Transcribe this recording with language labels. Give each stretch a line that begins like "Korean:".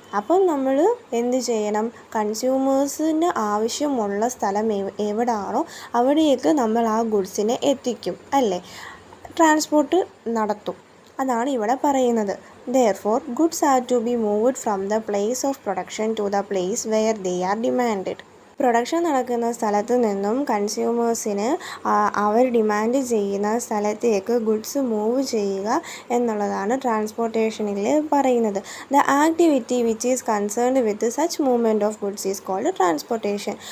Malayalam: അപ്പം നമ്മൾ എന്ത് ചെയ്യണം? കൺസ്യൂമേഴ്സിന് ആവശ്യമുള്ള സ്ഥലം എവിടെയാണോ അവിടേക്ക് നമ്മൾ ആ ഗുഡ്സിനെ എത്തിക്കും, അല്ലേ, ട്രാൻസ്പോർട്ട് നടത്തും. അതാണ് ഇവിടെ പറയുന്നത്.
English: Therefore, goods are to be moved from the place of production to the place where they are demanded.
Malayalam: Production നടക്കുന്ന സ്ഥലത്ത് നിന്നും കൺസ്യൂമേഴ്സിന് അവർ ഡിമാൻഡ് ചെയ്യുന്ന സ്ഥലത്തേക്ക് ഗുഡ്സ് മൂവ് ചെയ്യുക എന്നുള്ളതാണ് ട്രാൻസ്പോർട്ടേഷനിൽ പറയുന്നത്.
English: The activity which is concerned with such movement of goods is called transportation.